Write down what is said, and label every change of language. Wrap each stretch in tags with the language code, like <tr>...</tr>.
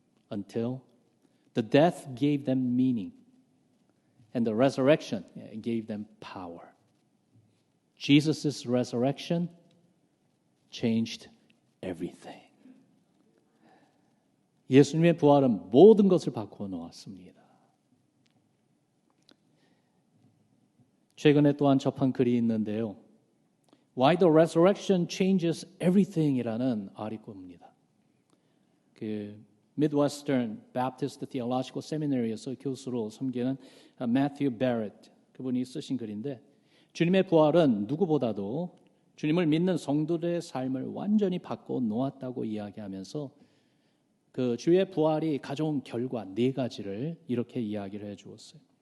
<en>Until the death gave them meaning. And the resurrection gave them power. Jesus' resurrection changed everything.</en> <ko>예수님의 부활은 모든 것을 바꾸어 놓았습니다. 최근에 또한 접한 글이 있는데요. Why the resurrection changes everything이라는 아리꼬입니다. 그 Midwestern Baptist Theological Seminary에서 교수로 섬기는 Matthew Barrett 그분이 쓰신 글인데 주님의 부활은 누구보다도 주님을 믿는 성도들의 삶을 완전히 바꿔 놓았다고 이야기하면서 그 주의 부활이 가져온 결과 4가지를 이렇게 이야기를 해 주었어요.</ko>